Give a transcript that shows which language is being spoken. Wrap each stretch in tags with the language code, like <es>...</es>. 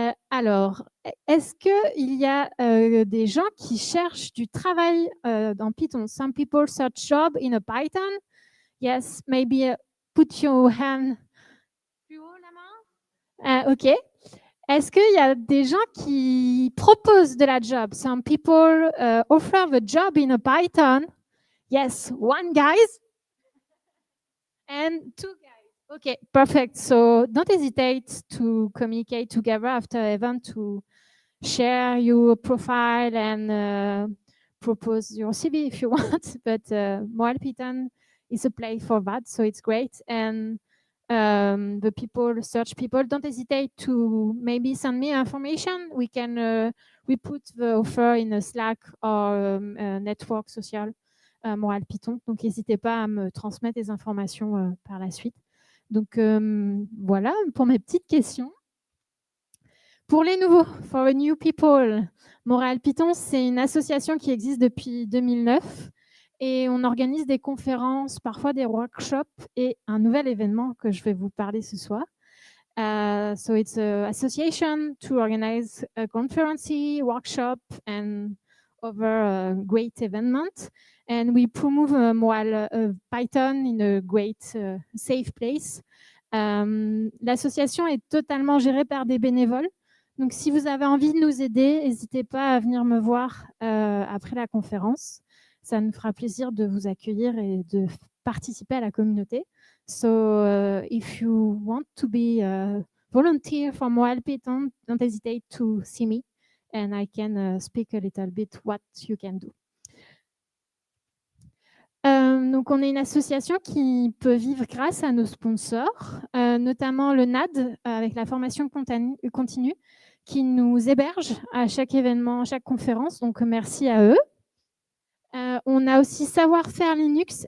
<fr>Alors, est-ce qu'il y a des gens qui cherchent du travail dans Python?</fr> <en>Some people search job in a Python. Yes, maybe put your hand.</en> <fr>Plus haut la main.</fr> <en>Ok.</en> <fr>Est-ce qu'il y a des gens qui proposent de la job?</fr> <en>Some people offer the job in a Python. Yes, one guys and two guys. Okay, perfect. So don't hesitate to communicate together after event to share your profile and propose your CV if you want. But Montreal-Python is a place for that, so it's great. And the people, search people, don't hesitate to maybe send me information. We can we put the offer in a Slack or a network social Montréal-Python.</en> <fr>Donc n'hésitez pas à me transmettre des informations par la suite. Donc voilà pour mes petites questions. Pour les nouveaux,</fr> <en>for the new people,</en> <fr>Montréal-Python, c'est une association qui existe depuis 2009 et on organise des conférences, parfois des workshops et un nouvel événement que je vais vous parler ce soir.</fr> <en>So it's an association to organize a conference, workshop and other great events. And we promote Python in a great safe place.</en> <fr>L'association est totalement gérée par des bénévoles. Donc, si vous avez envie de nous aider, n'hésitez pas à venir me voir après la conférence. Ça nous fera plaisir de vous accueillir et de participer à la communauté.</fr> <en>So, if you want to be a volunteer for Montreal-Python, don't hesitate to see me and I can speak a little bit what you can do.</en> <fr>Donc, on est une association qui peut vivre grâce à nos sponsors, notamment le NAD avec la formation continue qui nous héberge à chaque événement, à chaque conférence. Donc, merci à eux. On a aussi Savoir-faire Linux.</fr>